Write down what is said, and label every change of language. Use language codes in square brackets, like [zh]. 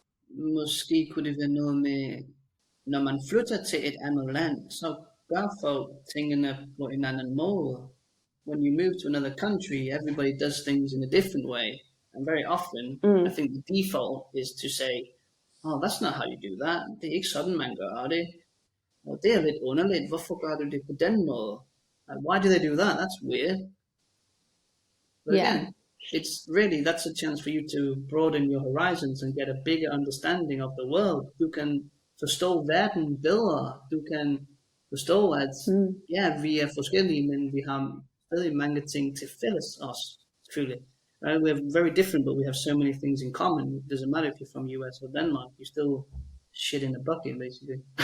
[da] Måske kunne det være noget med, når man flytter til et andet land, så gør folk tingene på en anden måde. [en] When you move to another country, everybody does things in a different way. And very often, I think the default is to say, oh, that's not how you do that. [da] Det er ikke sådan, man gør det. Og det er lidt underligt. Hvorfor gør du det på den måde? [en] Why do they do that? That's weird. But again, it's really, that's a chance for you to broaden your horizons and get a bigger understanding of the world. [da] Du kan forstå verden bedre. Du kan forstå, at vi er forskellige, men vi har stadig mange ting til fælles også, selvfølgelig. [en] Right? We're very different, but we have so many things in common. It doesn't matter if you're from US or Denmark. You still shit in a bucket, basically.